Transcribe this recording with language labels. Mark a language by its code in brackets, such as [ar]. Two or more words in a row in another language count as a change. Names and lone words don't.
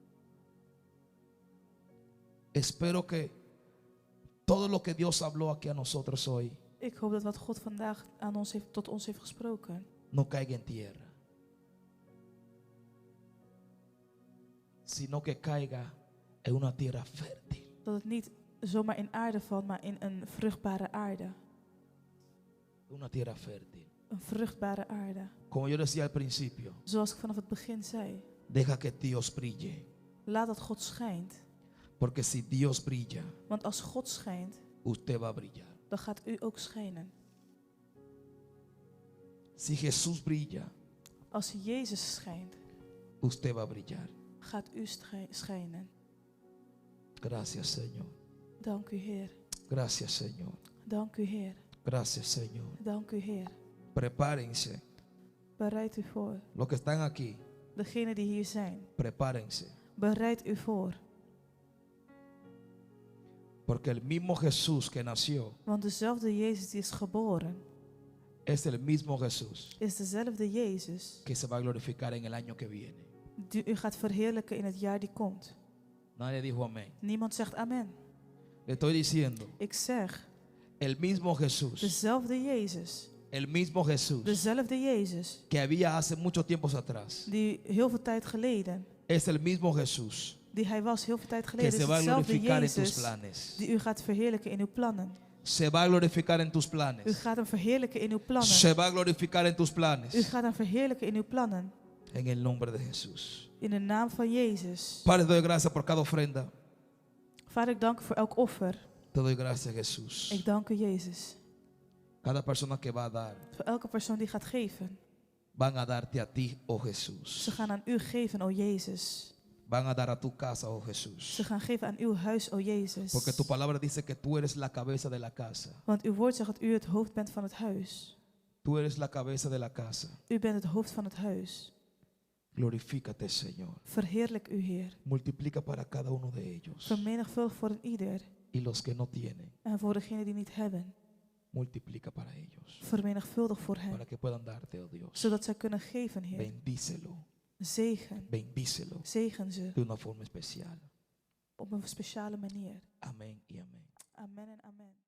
[es] Espero que todo lo que Dios habló aquí a nosotros hoy [nl] Ik hoop dat wat God vandaag aan ons heeft, tot ons heeft gesproken, [es] no caiga en tierra, sino que caiga en una tierra fértil. [nl] dat het niet zomaar in aarde valt, maar in een vruchtbare aarde. [es] Una tierra fértil. [nl] Een vruchtbare aarde. [es] Como yo decía al principio, [nl] Zoals ik vanaf het begin zei. [es] deja que Dios brille. [nl] Laat dat God schijnt. [es] Porque si Dios brilla, [nl] Want als God schijnt, [es] usted va a brillar. [nl] dan gaat u ook schijnen. [es] Si Jesús brilla, [nl] Als Jezus schijnt, [es] usted va a brillar. [nl] gaat u schijnen. [es] Gracias, Señor. [nl] Dank u, Heer. [es] Gracias, Señor. [nl] Dank u, Heer. [es] Gracias, Señor. [nl] Dank u, Heer. [es] Prepárense. [nl] Bereid u voor. [es] Los que están aquí, [nl] Degenen die hier zijn, [es] prepárense. [nl] bereid u voor. [es] Porque el mismo Jesús que nació [nl] Want dezelfde Jezus die is geboren, [es] es el mismo Jesús [nl] is dezelfde Jezus [es] que se va a glorificar en el año que viene. [nl] die u gaat verheerlijken in het jaar die komt. [es] Nadie dijo amén. [nl] Niemand zegt amen. [es] Le estoy diciendo, [nl] Ik zeg, [es] el mismo Jesús [nl] dezelfde Jezus [es] El mismo Jesús [nl] Dezelfde Jezus [es] que había hace muchos tiempos atrás [nl] die heel veel tijd geleden, [es] es el mismo Jesús [nl] die hij was heel veel tijd [es] que [nl] geleden, [es] se [nl] is [es] va a [nl] dezelfde [es] glorificar en tus [nl] Jezus [es] planes. [nl] die u gaat verheerlijken in uw plannen. [es] Se va a glorificar en tus [nl] U [es] planes. [nl] gaat hem verheerlijken in uw plannen. [es] Se va a glorificar en tus [nl] U [es] planes. [nl] gaat hem verheerlijken in uw plannen. [es] En el nombre de Jesús. [nl] In de naam van Jezus. [es] Padre, te doy gracias por cada ofrenda. [nl] Vader, ik dank u voor elk offer. [es] Te doy gracias, Jesús. [nl] Ik dank u, Jezus. [es] Cada persona que va a dar, [nl] Voor elke persoon die gaat geven. [es] van a darte a ti, oh Jesús. [nl] Ze gaan aan u geven, o Jezus. [es] Van a dar a tu casa, oh Jesús. [nl] Ze gaan geven aan uw huis, o Jezus. [es] Porque tu palabra dice que tú eres la cabeza de la casa. [nl] Want uw woord zegt dat u het hoofd bent van het huis. [es] Tú eres la cabeza de la casa. [nl] U bent het hoofd van het huis. [es] Glorifícate, Señor. [nl] Verheerlijk u, Heer. [es] Multiplica para cada uno de ellos. [nl] Vermenigvuldig voor een ieder. [es] Y los que no tienen, [nl] En voor degenen die niet hebben. [es] multiplica para ellos. [nl] Vermenigvuldig voor hen. [es] Para que puedan darte, oh Dios. [nl] Zodat zij kunnen geven, Heer. [es] Bendícelo. [nl] Zegen. [es] Bendícelo [nl] Zegen ze [es] de una forma especial. [nl] op een speciale manier. [es] Amén y amén. [nl] Amen en amen.